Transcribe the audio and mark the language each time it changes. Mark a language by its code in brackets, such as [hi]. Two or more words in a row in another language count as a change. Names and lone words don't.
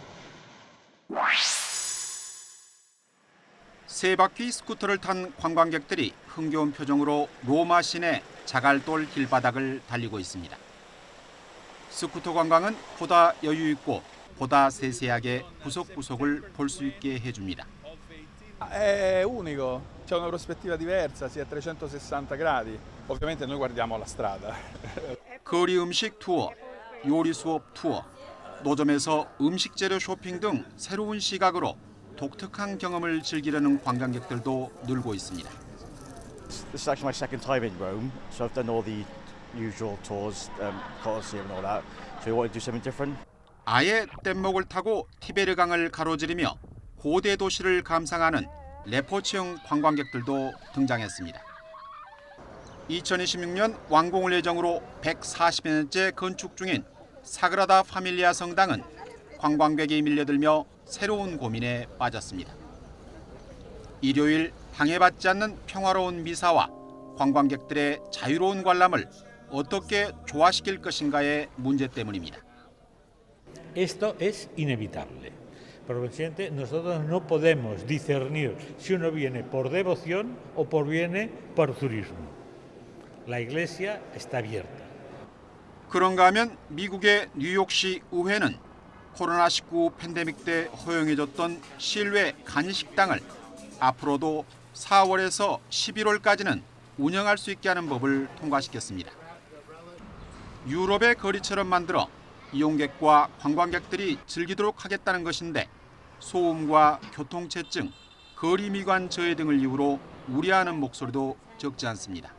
[ko] 세 바퀴 스쿠터를 탄 관광객들이 흥겨운 표정으로 로마 시내 자갈돌 길바닥을 달리고 있습니다. 스쿠터 관광은 보다 여유 있고 보다 세세하게 구석구석을 볼 수 있게 해줍니다. [it] È unico, c'è una prospettiva diversa, si è a 360 gradi. Ovviamente noi guardiamo la strada. [ko] 거리 음식 투어, 요리 수업 투어, 노점에서 음식 재료 쇼핑 등 새로운 시각으로 독특한 경험을 즐기려는 관광객들도 늘고 있습니다. [en] This is actually my second time in Rome, so I've done all the usual tours, Colosseum and all that. So we wanted to do something different. [ko] 아예 뗏목을 타고 티베르강을 가로지르며 고대 도시를 감상하는 레포츠형 관광객들도 등장했습니다. 2026년 완공을 예정으로 140여 년째 건축 중인 사그라다 파밀리아 성당은 관광객이 밀려들며 새로운 고민에 빠졌습니다. 일요일 방해받지 않는 평화로운 미사와 관광객들의 자유로운 관람을 어떻게 조화시킬 것인가의 문제 때문입니다. [es] Esto es inevitable. Por consiguiente, nosotros no podemos discernir si uno viene por devoción o por viene por turismo. La iglesia está abierta. [ko] 그런가 하면 미국의 뉴욕시 의회는 코로나19 팬데믹 때 허용해줬던 실외 간식당을 앞으로도 4월에서 11월까지는 운영할 수 있게 하는 법을 통과시켰습니다. 유럽의 거리처럼 만들어 이용객과 관광객들이 즐기도록 하겠다는 것인데 소음과 교통체증, 거리미관 저해 등을 이유로 우려하는 목소리도 적지 않습니다.